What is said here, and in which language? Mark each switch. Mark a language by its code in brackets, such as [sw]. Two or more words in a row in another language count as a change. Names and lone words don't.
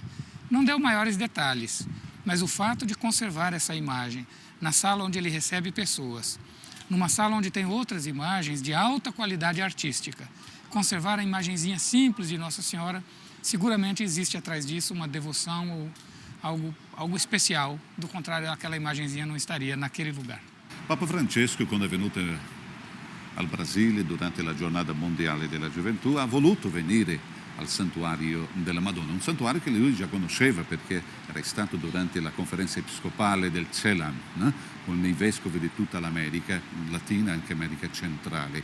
[pt] Não deu maiores detalhes, mas o fato de conservar essa imagem na sala onde ele recebe pessoas, numa sala onde tem outras imagens de alta qualidade artística, conservar a imagenzinha simples de Nossa Senhora, seguramente existe atrás disso uma devoção ou algo especial. Do contrário, aquela imagenzinha não estaria naquele lugar. [it] Papa Francesco, quando è venuto al Brasile durante la giornata mondiale della gioventù, ha voluto venire al santuario della Madonna, un santuario che lui già conosceva perché era stato durante la conferenza episcopale del CELAM, con i vescovi di tutta l'America Latina e anche America Centrale.